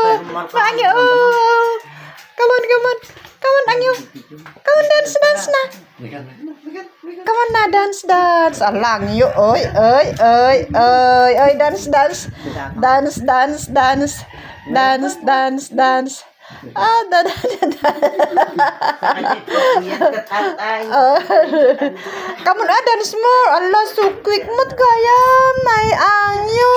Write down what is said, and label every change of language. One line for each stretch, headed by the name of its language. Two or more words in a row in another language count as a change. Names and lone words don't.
English: Angyo. Come on, come on. Come on, Angyo. Come on, dance, dance na. Come on na, dance, dance. Alang yo, oi, oi, oi, oi, oi, dance, dance. Dance, dance, dance. Dance, dance, dance. Ah, da, da, da, da. Come on, dance more.
Filipino: Allah,
English: so quick
Filipino: mo't kaya. May Angyo.